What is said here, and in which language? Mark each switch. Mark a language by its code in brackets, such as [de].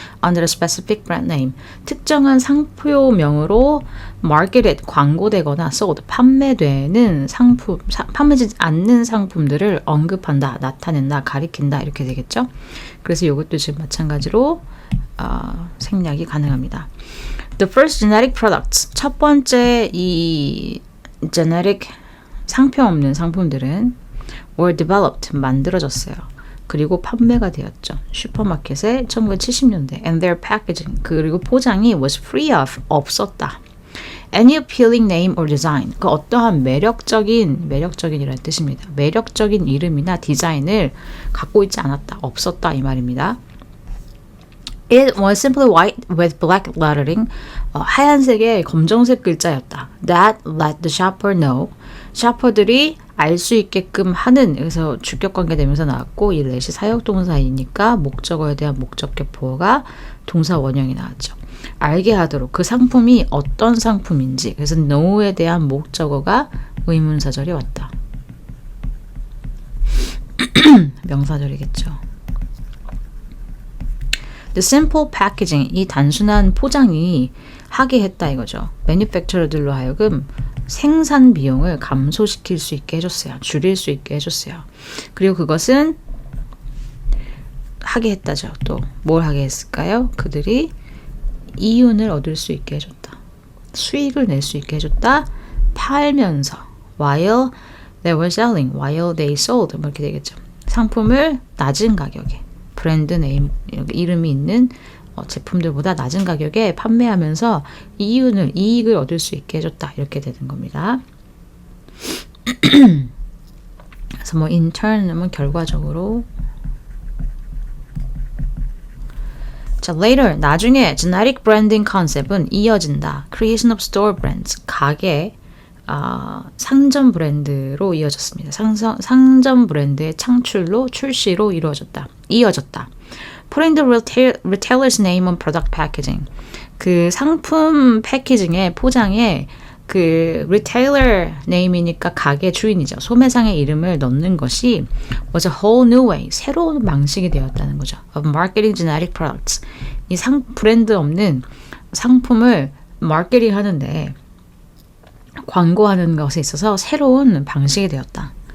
[en] under a specific brand name [ko] 특정한 상표명으로 marketed, 광고되거나 sold, 판매되는 상품, 판매되지 않는 상품들을 언급한다, 나타낸다, 가리킨다 이렇게 되겠죠. 그래서 이것도 지금 마찬가지로 생략이 가능합니다. [en] The first genetic products, [ko] 첫 번째 이 genetic 상표 없는 상품들은 [en] were developed, [ko] 만들어졌어요. 그리고 판매가 되었죠. 슈퍼마켓에 1970년대 [en] and their packaging, [ko] 그리고 포장이 [en] was free of, [ko] 없었다. [en] Any appealing name or design, 그 어떠한 매력적인이라는 뜻입니다. [ko] 매력적인 이름이나 디자인을 갖고 있지 않았다, 없었다 이 말입니다. [en] It was simply white with black lettering. [ko] 하얀색의 검정색 글자였다. [en] That let the shopper know. [ko] 샤퍼들이 알 수 있게끔 하는, 그래서 주격관계 되면서 나왔고 이 let이 사역동사이니까 목적어에 대한 목적격 보어가 동사 원형이 나왔죠. 알게 하도록 그 상품이 어떤 상품인지, 그래서 know에 대한 목적어가 의문사절이 왔다. 명사절이겠죠. [en] The simple packaging, [ko] 이 단순한 포장이 하게 했다 이거죠. manufacturer들로 하여금 생산 비용을 감소시킬 수 있게 해줬어요. 줄일 수 있게 해줬어요. 그리고 그것은 하게 했다죠. 또 뭘 하게 했을까요? 그들이 이윤을 얻을 수 있게 해줬다. 수익을 낼 수 있게 해줬다. 팔면서 [en] while they were selling, while they sold [ko] 뭐 이렇게 되겠죠. 상품을 낮은 가격에 브랜드 네임 이름이 있는 제품들보다 낮은 가격에 판매하면서 이익을 얻을 수 있게 해줬다 이렇게 되는 겁니다. 그래서 뭐 in turn은 결과적으로 자, later 나중에 genetic branding concept은 이어진다. [en] creation of store brands [ko] 가게 상점 브랜드로 이어졌습니다. 상점 브랜드의 창출로 출시로 이어졌다. [en] Putting the retailer's name on product packaging. [ko] 그 상품 패키징에 포장에 그 retailer name이니까 가게 주인이죠. 소매상의 이름을 넣는 것이 [en] was a whole new way. [ko] 새로운 방식이 되었다는 거죠. [en] Of marketing genetic products. [ko] 이 브랜드 없는 상품을 마케팅 하는데 광고하는 것에 있어서 새로운 방식이 되었다.